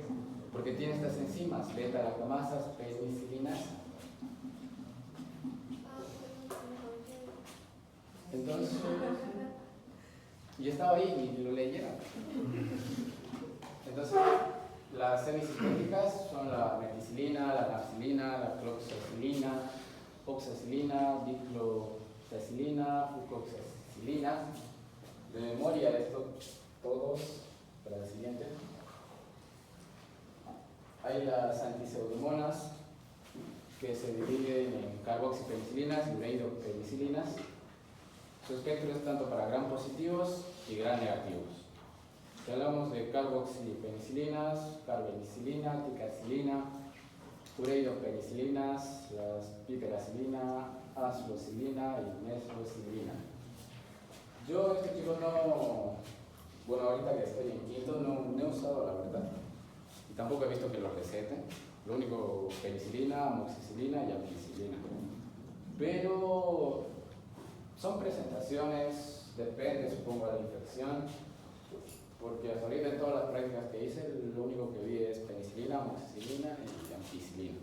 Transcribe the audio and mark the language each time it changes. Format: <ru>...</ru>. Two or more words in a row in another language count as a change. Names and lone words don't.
<es>Porque tiene estas enzimas, beta-lactamasas, penicilinasa. Entonces, y estaba ahí y lo leyeron. Entonces, las semisintéticas son la meticilina, la nafcilina, la cloxacilina, oxacilina, diclocacilina, fucoxacilina. De memoria, esto todos para el siguiente. Hay las antipseudomonas, que se dividen en carboxipenicilinas y ureidopenicilinas. Su espectro es tanto para gram positivos y gram negativos. Si hablamos de carboxipenicilinas, carbenicilina, ticarcilina, ureidopenicilinas, las piperacilina, acilocilina y mesocilina. Yo, este chico no, bueno, ahorita que estoy en quinto no he usado la verdad, y tampoco he visto que lo receten. Lo único, penicilina, amoxicilina y ampicilina. Pero son presentaciones, depende supongo de la infección, porque hasta ahorita en todas las prácticas que hice, lo único que vi es penicilina, amoxicilina y ampicilina.</es>